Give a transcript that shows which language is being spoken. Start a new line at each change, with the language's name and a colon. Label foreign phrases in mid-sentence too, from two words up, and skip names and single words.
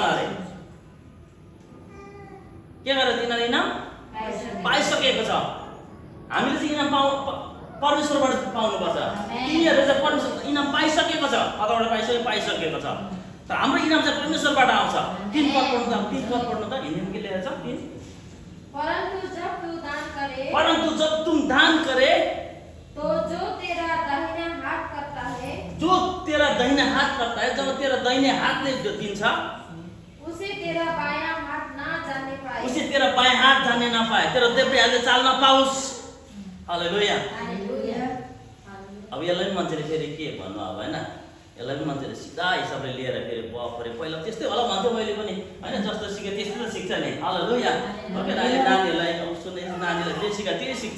Nepali: अरे के गरेर तिनीहरूले इनाम पाइसकेको छ। हामीले चाहिँ इनाम परमेश्वरबाट पाउनुपर्छ। तिनीहरूले चाहिँ परमेश्वर इनाम पाइसकेको छ, कताबाट पाइसकेको छ। तर हाम्रो इनाम चाहिँ परमेश्वरबाट आउँछ। 3 पद पढ्नु त हिन्दीमा के लेखेको छ। 3
Hindi: परंतु जब तुम दान करे तो जो तेरा दाहिना हाथ करता है,
Nepali: जब तेरा दाहिने हातले जो दिन्छ
Hindi: उसे तेरा बायां हाथ जाने ना पाए,
Nepali: तेरो देब्रे हातले चाल्न पाओस्। हालेलुया। अब यसलाई मान्छेले फेरि के भन्नु अब हैन, यसलाई पनि मान्छेले सिधा हिसाबले लिएर फेरि बफरे पहिला त्यस्तै होला भन्थ्यो मैले पनि हैन, जस्तो सिके त्यस्तै त सिक्छ नि। हालेलुया। ओके, अहिले नानीहरूलाई सुन्ने नानीलाई जे सिका त्यही सिक्छ।